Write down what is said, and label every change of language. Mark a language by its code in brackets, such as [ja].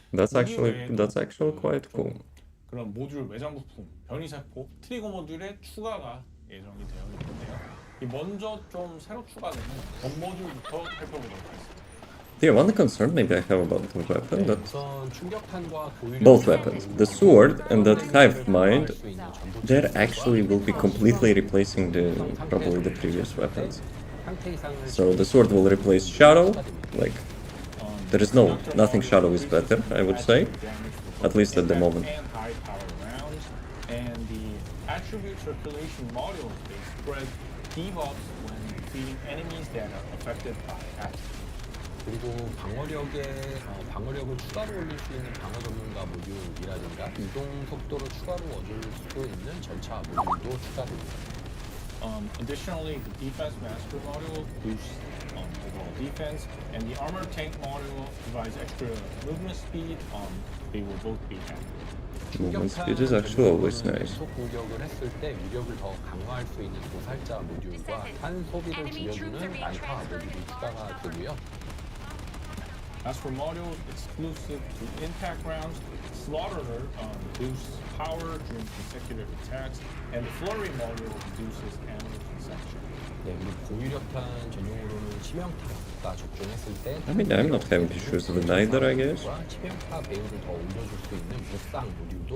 [en] that's actually quite cool. [ko] 그런 모듈 외장 부품, 변이세포, 트리거 모듈의 추가가 예정이 되어 있는데요. 이 먼저 좀 새로 추가되는 본 모듈부터 살펴보도록 하겠습니다. [en] The one concern maybe I have about the weapon that [ko] 우선 충격탄과 고위력 [en] both weapons, the sword and that hive mind, that actually will be completely replacing probably the previous weapons. So the sword will replace shadow, like there is nothing shadow is better, I would say, at least at the moment. And high power rounds, and the attribute circulation modules they spread debuffs when defeating enemies that are affected by attributes. [ko] 그리고 방어력을 추가로 올릴 수 있는 방어 전문가 모듈이라든가 이동 속도를 추가로 얻을 수 있는 절차 모듈도 추가됩니다. [en] Additionally, the defense master module boosts overall defense, and the armor tank module provides extra movement speed. They will both be added. Movement speed is actually always nice. [ko] 속 공격을 했을 때 위력을 더 강화할 수 있는 도살자 모듈과 탄 소비를 줄여주는 난타 모듈이 추가가 되고요. [en] As for modules exclusive to impact rounds, Slaughterer boosts power during consecutive attacks, and the Flurry module reduces ammo consumption. [ko] 네, 그리고 고위력탄 전용으로는 치명타가 적중했을 때 [en] I mean, I'm not having issues with either, I guess. [ko] 치명타 배율을 더 올려줄 수 있는 무쌍 모듈도